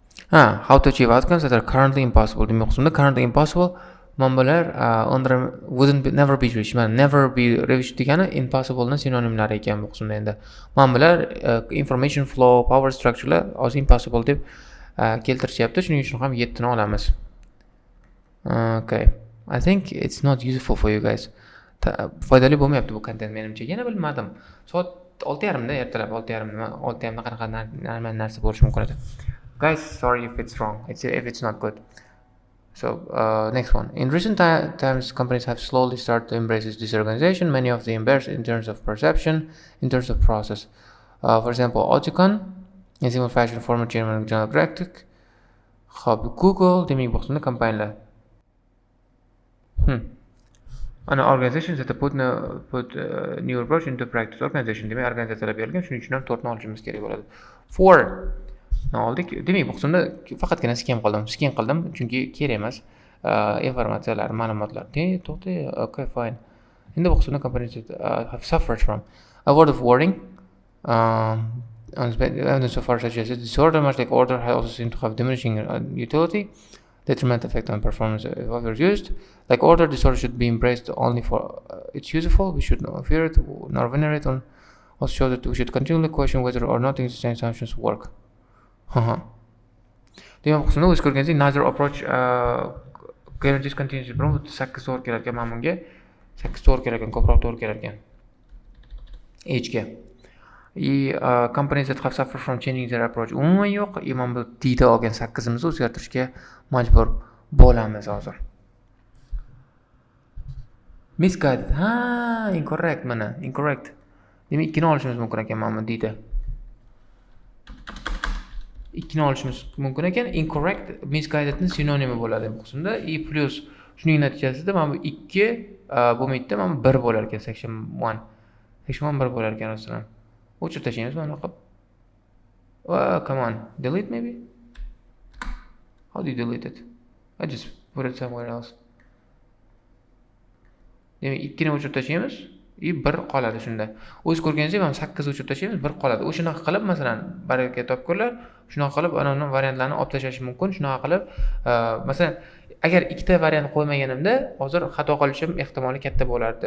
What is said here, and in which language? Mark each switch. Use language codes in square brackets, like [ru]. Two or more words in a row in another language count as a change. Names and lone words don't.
[en] How to achieve outcomes that are currently impossible. [uz] Demak, qismda [en] currently impossible manbalar never be reached. Never be reached [uz] degani impossible ni sinonimlari ekan bu qismda endi. Manbalar [en] information flow, power structurelar [uz] hozir impossible deb keltirishyapti. Shuning uchun ham 7 ni olamiz. [en] Okay. I think it's not useful for you guys. [uz] Foydali bo'lmayapti bu content menimcha. Yana bilmadim. Soat 6:30 da ertalab 6:30 nima 6:30 da qanaqa narsa bo'lishi mumkin edi. [en] Guys, sorry if it's wrong. If it's not good. So next one. In recent times, companies have slowly started to embrace this disorganization. Many of them embrace in terms of perception, in terms of process. For example, Oticon, in similar fashion, former chairman of General Electric, [uz] Google, demek bu qismda kompaniyalar. [en] And organizations that put new approach into practice. [uz] Organization demek organizatsiyalar berilgan, shuning uchun ham 4 ni olishimiz kerak bo'ladi. 4 oldik. Demak, bu qismda faqatgina scan qildim, chunki kerak emas informatsiyalar, ma'lumotlar. [en] To'xta, okay, fine. [uz] Endi bu qismda [en] companies have suffered from a word of warning. Evidence so far suggests disorder, much like order, has also seemed to have diminishing utility, detrimental effect on performance if overused. Like order, disorder should be embraced only for its useful. We should not fear it nor venerate it. Also shows that we should continually question whether or not these assumptions work. [uz] Demak, qismda o'z ko'rganingizdek [en] neither approach guarantees continuous improvement [uz] 8 to'g'ri kelar ekan, mana bunga 8 to'g'ri kelar ekan, ko'proq to'g'ri kelar ekan. Hga. [en] Companies that have suffered from changing their approach [uz] umuman yo'q. Mana bu dida olgan 8imizni o'zgartirishga majbur bo'lamiz hozir. Misguided. Incorrect mana, incorrect. Demak, 2 ni olishimiz mumkin ekan mana bu dida. 2 ni olishimiz mumkin ekan. Incorrect misguided ni sinonimi bo'ladi bu qismda. Plus shuning natijasida mana bu 2 bo'lmaydi, mana bu 1 bo'lar ekan. Section 1. Section 1 1 bo'lar ekan aslida. O'chirib tashlaymiz mana qilib. [en] Come on. Delete maybe? How do you delete it? I just put it somewhere else. [uz] Demak, 2 ni o'chirib tashlaymiz. 1 qoladi shunda. O'z ko'rganingizdek mana 8 o'chirib tashlaymiz, 1 qoladi. O'shanaqa qilib, masalan, baraka topkurlar, shunaqa qilib ana variantlarni olib tashlash mumkin. Shunaqa qilib, masalan, agar ikkita variant qo'ymaganimda, hozir xato qilishim ehtimoli katta bo'lardi.